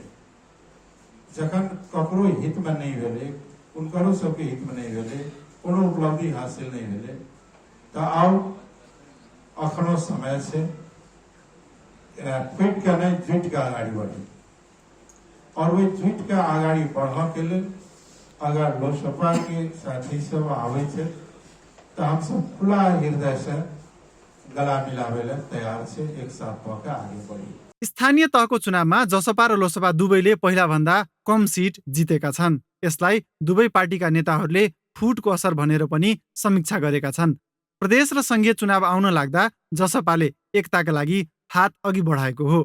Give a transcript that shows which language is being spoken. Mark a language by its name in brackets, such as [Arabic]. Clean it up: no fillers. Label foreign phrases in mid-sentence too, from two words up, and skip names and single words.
[Maithili] जखन ककरो हित में नहीं भेलै, उनकरो सबके हित में नहीं भेलै, कोनो उपलब्धि हासिल नहीं भेलै, तऽ आउ अखनो समय छै फुटि के नहीं जुटि के आगाड़ी बढ़ी। और वही जुटि के आगाड़ी बढ़ऽ के लेल अगर लोकसभा के साथी सब आवे छै तो हम सब खुला हृदय से गला मिलावे ला तैयार छे, एक साथ पका आगे बढ़ी। [Nepali] स्थानीय तहको चुनावमा जसपा र लोसपा दुवैले पहिला भन्दा कम सिट जितेका छन्। यसलाई दुवै पार्टीका नेताहरूले फुटको असर भनेर पनि समीक्षा गरेका छन्। प्रदेश र संघीय चुनाव आउन लाग्दा जसपाले एकताका लागि हात अघि बढाएको हो।